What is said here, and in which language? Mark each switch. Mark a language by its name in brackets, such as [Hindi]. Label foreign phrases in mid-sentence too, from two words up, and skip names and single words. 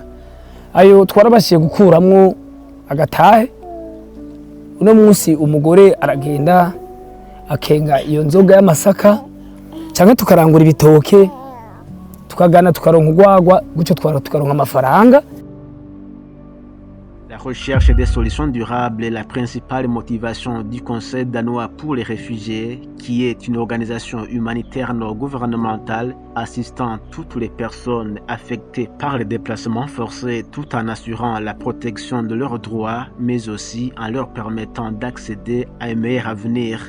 [Rundi] Ayo twarabashiye gukuramwo agatahe. Uno munsi umugore aragenda akenga iyo nzoga y'amasaka, cyangwa tukarangura ibitoke, tukagana tukaronka urwagwa, gucyo tukaronka amafaranga. [French] La La recherche des solutions durables est la principale motivation du Conseil danois pour les réfugiés, qui est une organisation humanitaire non gouvernementale assistant toutes les personnes affectées par les déplacements forcés tout en assurant la protection de leurs droits, mais aussi en leur permettant d'accéder à un meilleur avenir.